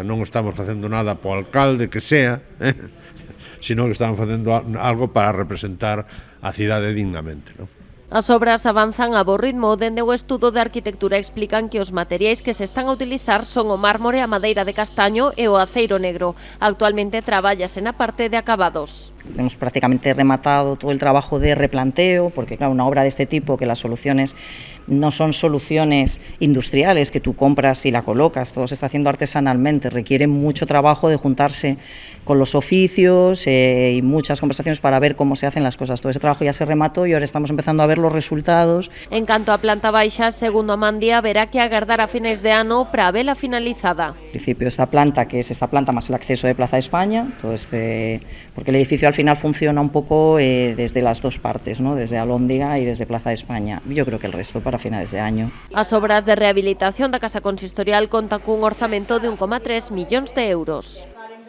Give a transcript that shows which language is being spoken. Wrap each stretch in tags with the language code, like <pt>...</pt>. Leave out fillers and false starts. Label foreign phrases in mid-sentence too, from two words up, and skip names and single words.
<gl>Non estamos facendo nada po alcalde que sea, sino que estamos facendo algo para representar a cidade dignamente, non? As obras avanzan a bo ritmo. Dende o estudo de arquitectura explican que os materiais que se están a utilizar son o mármore, a madeira de castaño e o aceiro negro. Actualmente trabállase na parte de acabados.</gl> <es>Hemos prácticamente rematado todo el trabajo de replanteo, porque claro, una obra de este tipo, que las soluciones no son soluciones industriales que tú compras y la colocas, todo se está haciendo artesanalmente, requiere mucho trabajo de juntarse con los oficios y muchas conversaciones para ver cómo se hacen las cosas. Todo ese trabajo ya se remató y ahora estamos empezando a ver los resultados.</es> <gl>En canto a planta baixa, segundo Amandia, haberá que agardar a finais de ano para vela finalizada.</gl> <es>En principio esta planta, que es esta planta más el acceso de Plaza España, porque el edificio al final funciona un poco desde las dos partes, ¿no? Desde Alhóndiga y desde Plaza España. Yo creo que el resto para finales de año.</es> <gl>As obras de rehabilitación da Casa Consistorial contan cun orzamento de 1,3 millóns de euros.</gl>